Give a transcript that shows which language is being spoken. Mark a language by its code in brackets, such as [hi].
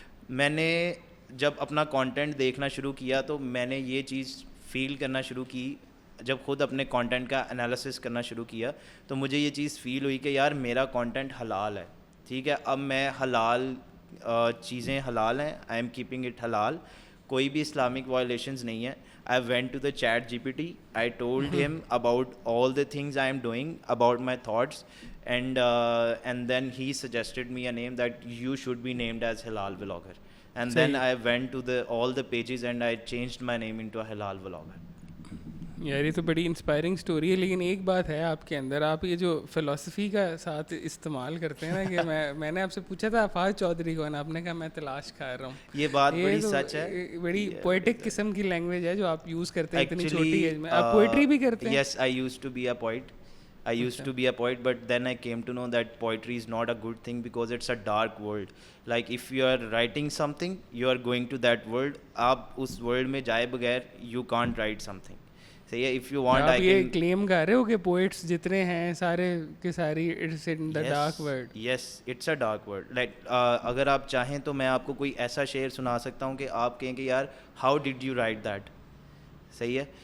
[ur] میں نے جب اپنا کانٹینٹ دیکھنا شروع کیا تو میں نے یہ چیز فیل کرنا شروع کی, جب خود اپنے کانٹینٹ کا انالیسس کرنا شروع کیا تو مجھے یہ چیز فیل ہوئی کہ یار میرا کانٹینٹ حلال ہے, ٹھیک ہے. اب میں حلال چیزیں حلال ہیں, [en] I'm keeping it حلال, [ur] کوئی بھی اسلامک وائلیشنز نہیں ہے. [en] I went to the chat GPT, I told him about all the things I am doing, about my thoughts, and then he suggested me a name that you should be named as Halal Vlogger. And then I went to all the pages and I changed my name into a Halal Vlogger. [ur] یار یہ تو بڑی inspiring story ہے, لیکن ایک بات ہے آپ کے اندر, آپ یہ جو فلسفی کا ساتھ استعمال کرتے ہیں نا کہ میں نے آپ سے پوچھا تھا افاظ چودھری کون, آپ نے کہا میں تلاش کر رہا ہوں. یہ بات بڑی سچ ہے, بڑی پوئٹک قسم کی لینگویج ہے جو آپ یوز کرتے ہیں اتنی چھوٹی ایج میں. آپ پوئٹری بھی کرتے ہیں؟ [en] Yes, I used to be a poet. I used to be a poet, but then I came to know that poetry is not a good thing because it's a dark world. Like if you are writing something, you are going to that world. [ur] آپ اس world میں جائے بغیر [en] you can't write something. [ur] صحیح ہے. [en] If you want, [ur] آپ یہ کلیم کر رہے ہو کہ پوئٹس جتنے ہیں سارے کے ساری [en] It's in the dark world. Yes, it's a dark world. [ur] Like اگر آپ چاہیں تو میں آپ کو کوئی ایسا شعر سنا سکتا ہوں کہ آپ کہیں کہ یار [en] how did you write that. [ur] صحیح ہے.